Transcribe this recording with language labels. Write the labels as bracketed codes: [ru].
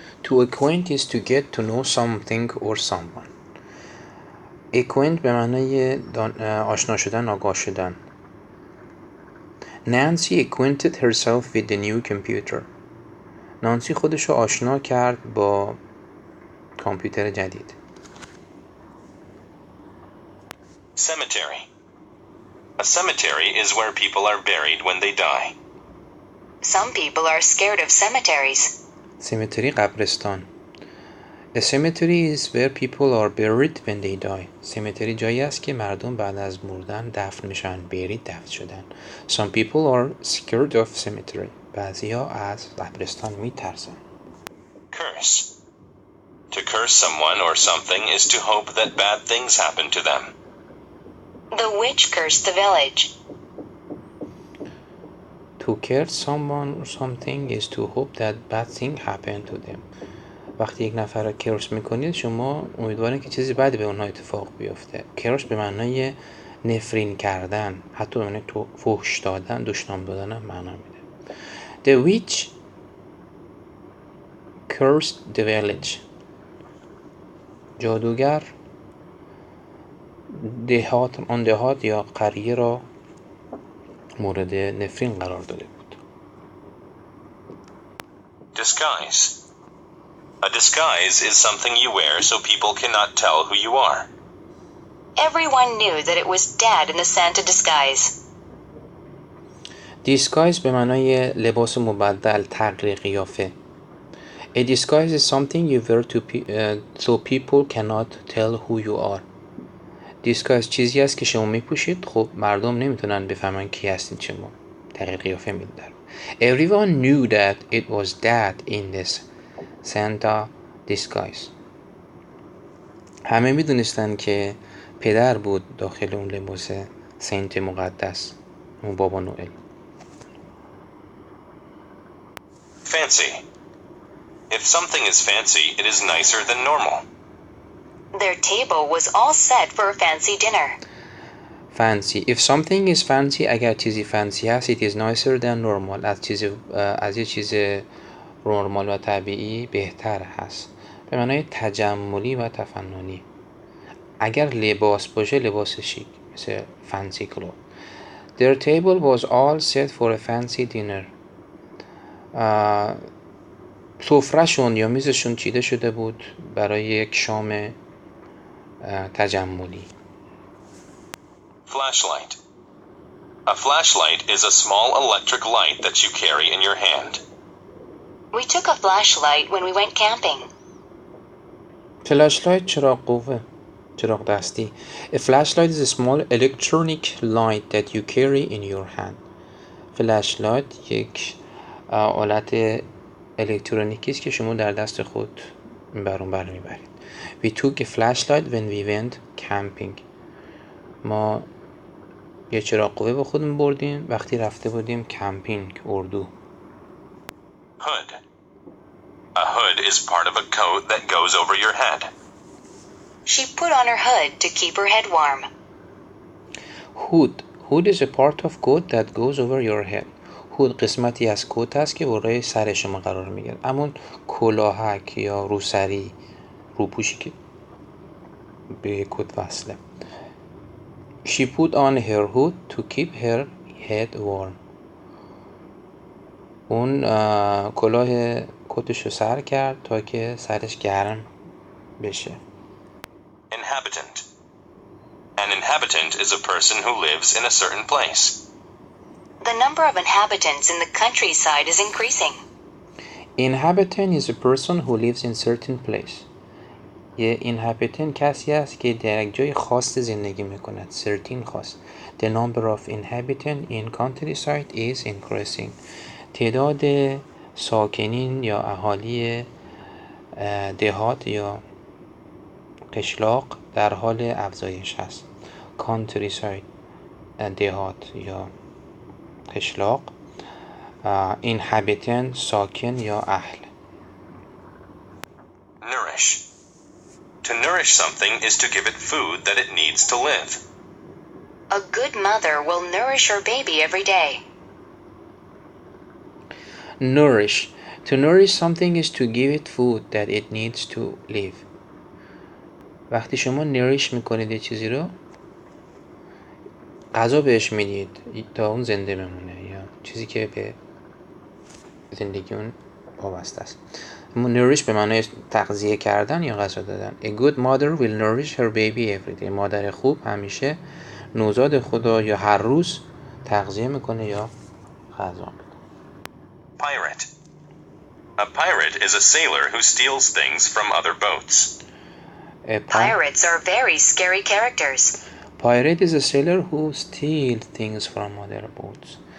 [en] To acquaint is to get to know something or someone. [fa] acquaint به معنای آشنا شدن، آگاه شدن. [en] Nancy acquainted herself with the new computer. [fa] نانسی خودشو آشنا کرد با کامپیوتر جدید. [en] Cemetery. A cemetery is where people are buried when they die. Some people are scared of cemeteries. Cemetery قبرستان. A cemetery is where people are buried when they die. [fa] cemetery جایی است که مردم بعد از مردن دفن میشن. buried دفن شدن. [en] Some people are scared of cemetery. [fa] بعضیا از قبرستان میترسن. [en] Curse. To curse someone or something is to hope that bad things happen to them. The witch cursed the village. To curse someone or something is to hope that bad thing happen to them. [fa] وقتی یک نفر را کرس میکنید شما امیدوارید که چیزی بدی به اونها اتفاق بیفته. کرس به معنای نفرین کردن، حتی به معنای فحش دادن، دشنام دادن هم معنا میده. [en] The witch cursed the village. [fa] جادوگر دهات یا قریه را مورد نفرین قرار داده بود. [en] Disguise. A disguise is something you wear so people cannot tell who you are. Everyone knew that it was Dad in the Santa disguise. [fa] Disguise به معنای لباس مبدل، تغییر قیافه. [en] A disguise is something you wear so people cannot tell who you are. [fa] Disguise چیزی است که شما میپوشید خب مردم نمیتونن بفهمن کی هستین شما. تغییر قیافه میدن. [en] Everyone knew that it was Dad in this Santa disguise. [fa] همه میدونستن که پدر بود داخل اون لباس سنت مقدس، اون بابا نوئل. [en] Fancy. If something is fancy, it is nicer than normal. Their table was all set for a fancy dinner. Fancy. If something is fancy, [fa] اگر چیزی fancy هست, [en] it is nicer than normal. [fa] از یه چیز نرمال و طبیعی بهتر هست. به معنای تجملی و تفننی. اگر لباس باشه لباس شیک، مثل [en] fancy clothes. Their table was all set for a fancy dinner. [fa] سفره‌شون یا میزشون چیده شده بود برای یک شام تجملی. [en] Flashlight. A flashlight is a small electric light that you carry in your hand. We took a flashlight when we went camping. [fa] Flashlight چراغ قوه، چراغ دستی. [en] A flashlight is a small electronic light that you carry in your hand. [fa] Flashlight یک آلت الکترونیکی است که شما در دست خود بر اون بر میبرید. [en] We took a flashlight when we went camping. [fa] ما یه چراغ قوه با خودمون بردیم وقتی رفته بودیم کمپینگ، اردو. [en] Hood. A hood is part of a coat that goes over your head. She put on her hood to keep her head warm. Hood. Hood is a part of coat that goes over your head. [fa] هود قسمتی از کت است که بالای سر شما قرار میگیره. همون کلاهک یا روسری، روپوشی که به کت وصله. [en] She put on her hood to keep her head warm. [fa] اون کلاه کتشو سر کرد تا که سرش گرم بشه. [en] Inhabitant. An inhabitant is a person who lives in a certain place. The number of inhabitants in the countryside is increasing. Inhabitant is a person who lives in certain place. [fa] یه inhabitant کسی است که در یک جای خاص زندگی میکند. [en] certain خاص. The number of inhabitants in countryside is increasing. [fa] تعداد ساکنین یا اهالی دهات یا قشلاق در حال افزایش است. countryside دهات یا قشلاق. inhabitant ساکن یا اهل. [en] Nourish. To nourish something is to give it food that it needs to live. A good mother will nourish her baby every day. Nourish. To nourish something is to give it food that it needs to live. [fa] وقتی شما نریش میکنید یه چیزی رو، غذا بهش میدید تا اون زنده بمونه، یا چیزی که به زندگی اون وابسته است. نریش به معنای تغذیه کردن یا غذا دادن. [en] A good mother will nourish her baby every day. [fa] مادر خوب همیشه نوزاد خدا یا هر روز تغذیه میکنه یا غذا میده. [en] Pirate. A pirate is a sailor who steals things from other boats. Pirates are very scary characters. Pirate is a sailor who steals things from other boats.